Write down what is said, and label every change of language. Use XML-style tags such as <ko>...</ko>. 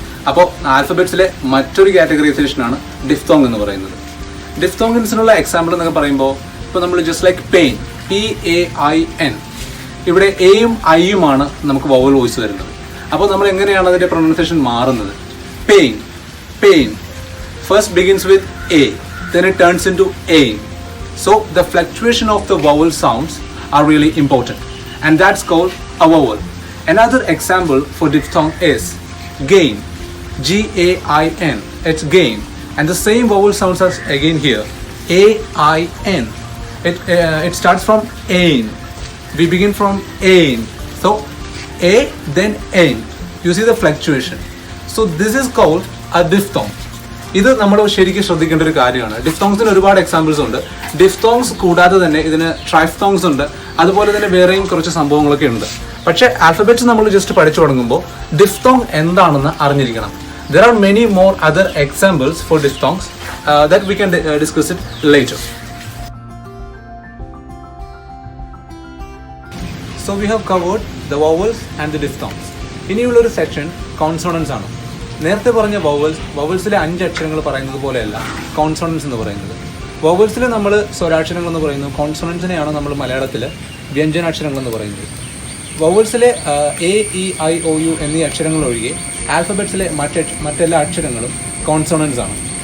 <ml>അപ്പോൾ ആൽഫബറ്റ്സിലെ മറ്റൊരു കാറ്റഗറൈസേഷനാണ് ഡിഫ്തോങ് എന്ന് പറയുന്നത്. ഡിഫ്തോങ്ങിൻസിനുള്ള എക്സാമ്പിൾ എന്നൊക്കെ പറയുമ്പോൾ ഇപ്പോൾ നമ്മൾ ജസ്റ്റ് ലൈക്ക് പെയിൻ, PAIN, ഇവിടെ എയും ഐയുമാണ് നമുക്ക് വവൽ വോയിസ് വരുന്നത്. അപ്പോൾ നമ്മൾ എങ്ങനെയാണ് അതിൻ്റെ പ്രൊനൗൺസിയേഷൻ മാറുന്നത്?</ml> <en>Pain, pain first begins with A, then it turns into AIN. So the fluctuation of the vowel sounds are really important, and that's called a vowel. Another example for diphthong is gain, GAIN, it's gain, and the same vowel sounds as again here, AIN. It starts from AIN. We begin from AIN. So A then AIN. You see the fluctuation. So this is called a diphthong.</en> <ml>ഇത് നമ്മൾ ശരിക്കും ശ്രദ്ധിക്കേണ്ട ഒരു കാര്യമാണ്. ഡിഫ്തോങ്സിന് ഒരുപാട് examples ഉണ്ട്. Diphthongs കൂടാതെ തന്നെ ഇതിന് ട്രൈഫ്തോങ്സ് ഉണ്ട്, അതുപോലെ തന്നെ വേറെയും കുറച്ച് സംഭവങ്ങളൊക്കെ ഉണ്ട്. പക്ഷേ ആൽഫബറ്റ്സ് നമ്മൾ ജസ്റ്റ് പഠിച്ചു തുടങ്ങുമ്പോൾ ഡിഫ്തോങ് എന്താണെന്ന് അറിഞ്ഞിരിക്കണം.</ml> <en>There are many more other examples for diphthongs that we can discuss it later. So we have covered the vowels and the diphthongs.</en> <ml>ഇനിയുള്ളൊരു section കോൺസോണൻസ് ആണ്. നേരത്തെ പറഞ്ഞ വവൽസിലെ 5 അക്ഷരങ്ങൾ പറയുന്നത് പോലെയല്ല കോൺസോണൻസ് എന്ന് പറയുന്നത്. വോവൽസിൽ നമ്മൾ സ്വരാക്ഷരങ്ങൾ എന്ന് പറയുന്നു, കോൺസണൻസിനെയാണ് നമ്മൾ മലയാളത്തിൽ വ്യഞ്ജനാക്ഷരങ്ങൾ എന്ന് പറയുന്നത്. വോവൽസിലെ A, E, I, O, U എന്നീ അക്ഷരങ്ങൾ ഒഴികെ ആൽഫബറ്റ്സിലെ മറ്റെല്ലാ അക്ഷരങ്ങളും കോൺസണൻസ് ആണ്.</ml>